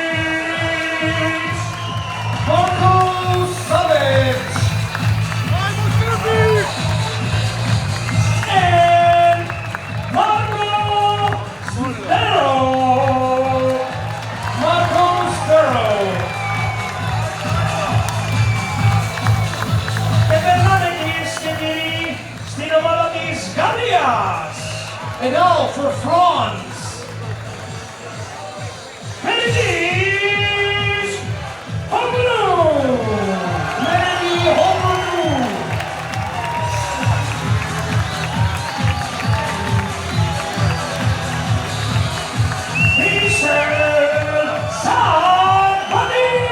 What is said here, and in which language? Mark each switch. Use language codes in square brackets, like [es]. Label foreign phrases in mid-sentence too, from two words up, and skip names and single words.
[en] Marko Savic. And Marco Stero. Marko Stero. [el] Και περνάμε κυρίες και κύριοι στην ομάδα της Γαλλίας. [en] And now for France. Menedis Homonu. Mendy Homonu. Michel Sabani.